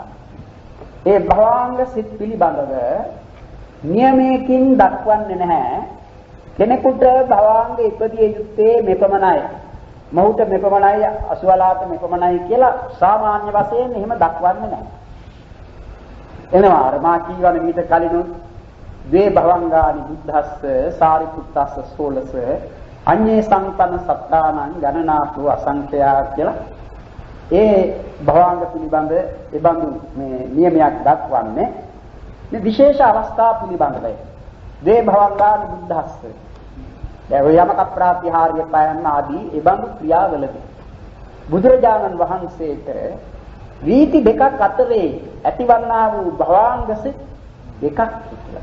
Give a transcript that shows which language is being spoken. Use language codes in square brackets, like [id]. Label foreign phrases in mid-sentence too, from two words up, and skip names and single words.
[si] ඒ භවාංග සිත් පිළිබඳව නියමයකින් දක්වන්නේ නැහැ. කෙනෙකුට භවාංග ඉපදිය යුත්තේ මෙපමණයි. මොහුට මෙපමණයි අසුවලාට මෙපමණයි කියලා සාමාන්‍ය වශයෙන් එහෙම දක්වන්නේ නැහැ. එනවා අර මා කියවන මීට කලිනුත් [pi] ද්වේ භවංගානි බුද්ධස්ස සාරිපුත්තස්ස සෝලස අඤ්ඤේ සංපන්න සත්තානං ගණනාතු අසංඛ්‍යා [si] කියලා ඒ භවංග පිළිබඳ ඒ බඳු මේ නියමයක් දක්වන්නේ මේ විශේෂ අවස්ථා පිළිබඳවයි. [pi] ද්වේ භවංගානි බුද්ධස්ස [si] දැන් යමක ප්‍රාතිහාර්ය පයන්න ආදී ඒ බඳු ක්‍රියාවලදී බුදුරජාණන් වහන්සේට වීති දෙකක් අතරේ ඇතිවන්නා වූ භවාංග සිත් දෙකක් තිබුණා.